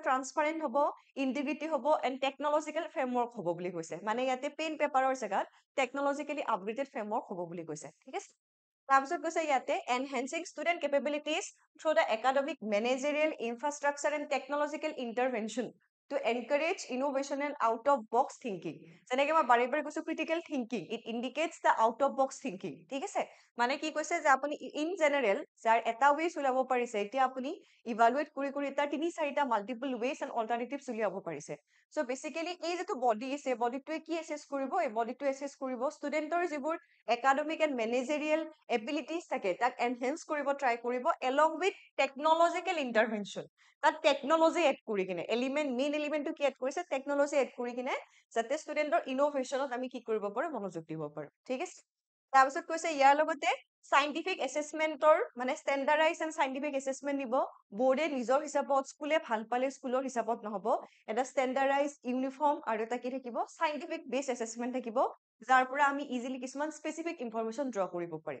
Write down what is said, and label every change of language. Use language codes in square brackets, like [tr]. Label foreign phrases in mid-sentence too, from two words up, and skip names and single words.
[as] ট্ৰান্সপাৰেণ্ট হ'ব, ইণ্টিগ্ৰিটি হ'ব, [en] and technological framework [as] হ'ব বুলি কৈছে। মানে ইয়াতে [en] pen paperৰ [as] জেগাত [en] technologically upgraded framework [as] হ'ব বুলি কৈছে, ঠিক আছে। তাৰপিছত কৈছে ইয়াতে [en] enhancing student capabilities through the academic, managerial, infrastructure and technological intervention to encourage innovation and out of box thinking. [as] যেনেকে মই বাৰে বাৰে কৈছো [en] critical thinking, it indicates the out of box thinking. [as] ঠিক আছে, মানে কি কৈছে যে আপুনি [en] in general [as] যাৰ এটা ways উলিয়াব পাৰিছে, এতিয়া আপুনি evaluate কৰি কৰি তাৰ 3-4টা [en] multiple ways and alternatives [as] উলিয়াব পাৰিছে. [en] So basically [as] এই যেটো body আছে, bodyটোৱে কি assess কৰিব, এই bodyটো assess কৰিব ষ্টুডেন্টৰ যিবোৰ [en] academic and managerial abilities [as] থাকে তাক [en] enhance কৰিব try [as] কৰিব [en] along with technological intervention. [as] তাত টেকনলজি এড কৰি কিনে [en] main elementটো [as] কি এড কৰিছে, টেকনলজি এড কৰি কিনে যাতে ষ্টুডেন্টৰ ইনোভেশনত আমি কি কৰিব পাৰো, মনোযোগ দিব পাৰো। ঠিক আছে, তাৰপিছত কৈছে ইয়াৰ লগতে [en] scientific assessmentৰ [as] মানে [en] standardize and scientific assessment [as] দিব। বোৰ্ডে নিজৰ হিচাপত, স্কুলে ভাল পালে স্কুলৰ হিচাপত নহব, এটা [en] standardize uniform [as] আৰু এটা কি থাকিব, [en] scientific base assessment [as] থাকিব, যাৰ পৰা আমি ইজিলি কিছুমান [en] specific information draw [as] কৰিব পাৰিম।